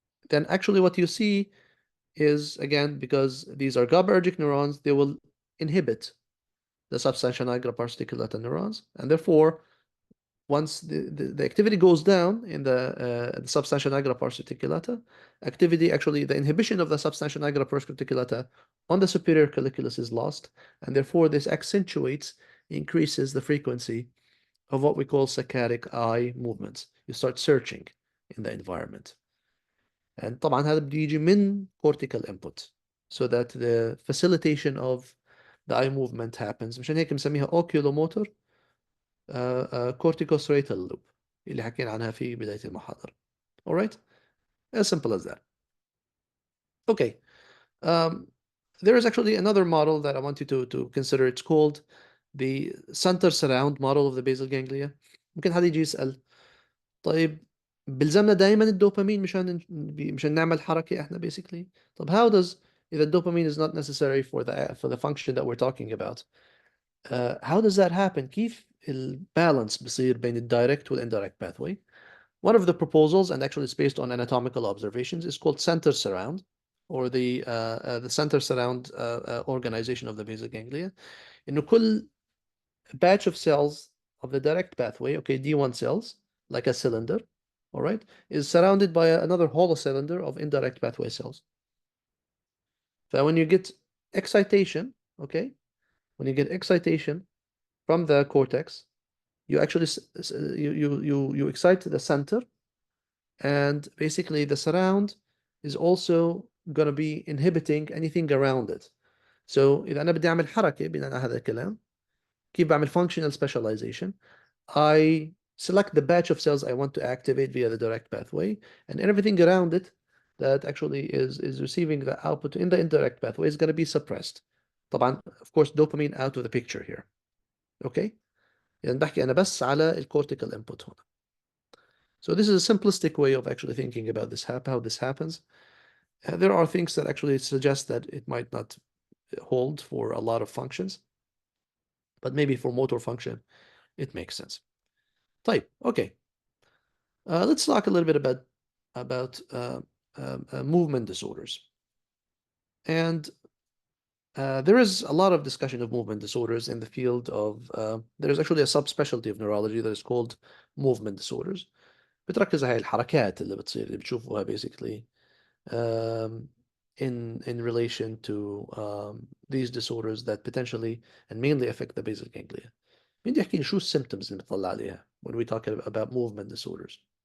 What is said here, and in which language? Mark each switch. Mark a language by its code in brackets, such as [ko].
[en] Then actually what you see is, again, because these are GABAergic neurons, they will inhibit the substantia nigra pars reticulata neurons, and therefore once the activity goes down in the substantia nigra pars reticulata, the inhibition of the substantia nigra pars reticulata on the superior colliculus is lost, and therefore this increases the frequency of what we call saccadic eye movements. You start searching in the environment. And طبعا هذا بده يجي من cortical input, so that the facilitation of the eye movement happens. [ar] مشان هيك مسميها oculomotor corticostriatal loop اللي حكينا عنها في بداية المحاضرة. [en] All right? As simple as that. Okay. There is actually another model that I want you to consider. It's called the center surround model of the basal ganglia. [ar] ممكن حد يجي يسأل, طيب بلزمنا دائما الدوبامين مشان نعمل حركة احنا basically. [en] طب how does, if the dopamine is not necessary for the function that we're talking about, how does that happen? [ar] كيف البالانس بصير بين الدايركت والindirect pathway? [en] One of the proposals, and actually it's based on anatomical observations, is called center surround, or the center surround organization of the basal ganglia. إنه كل batch of cells of the direct pathway, okay, D1 cells, like a cylinder, all right, is surrounded by another hollow cylinder of indirect pathway cells. So when you get excitation, okay, when you get excitation from the cortex, you actually you excite the center, and basically the surround is also going to be inhibiting anything around it. [ar] So إذا أنا بدي أعمل حركة بناء على هذا الكلام, كيف بعمل functional specialization? [en] I select the batch of cells I want to activate via the direct pathway, and everything around it that actually is receiving the output in the indirect pathway is going to be suppressed. طبعا, of course, dopamine out of the picture here. Okay? [ar] يعني بحكي أنا بس على الcortical input هنا. [en] So this is a simplistic way of actually thinking about this, how this happens. There are things that actually suggest that it might not hold for a lot of functions, but maybe for motor function, it makes sense. طيب, okay. Let's talk a little bit about movement disorders. And there is a lot of discussion of movement disorders in the field of, there's actually a subspecialty of neurology that is called movement disorders. [ar] بتركز على هاي الحركات اللي بتصير اللي بتشوفوها basically in relation to these disorders that potentially and mainly affect the basal ganglia. مين بده يحكي لي شو السيمبتومز اللي بنطلع عليها when we talk about movement disorders?